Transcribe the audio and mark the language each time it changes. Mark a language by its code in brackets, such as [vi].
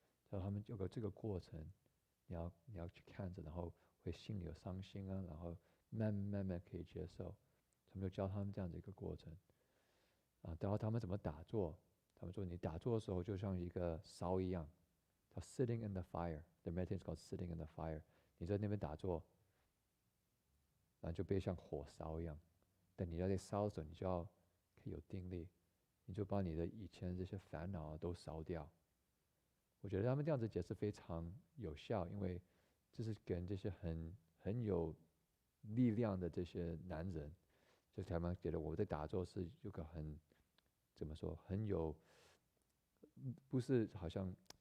[zh] 然后他们有个这个过程，你要去看着，然后会心里有伤心啊，然后慢慢可以接受。他们就教他们这样的一个过程啊，然后他们怎么打坐？他们说你打坐的时候就像一个烧一样。 [en] 叫 sitting in the fire， the meditation is called sitting in the fire。 [zh] 你在那边打坐，然后就被像火烧一样。但你在烧的时候，你就要可以有定力，你就把你的以前这些烦恼都烧掉。我觉得他们这样子解释非常有效，因为这是给这些很有力量的这些男人，就他们觉得我在打坐是有个怎么说很有，不是好像。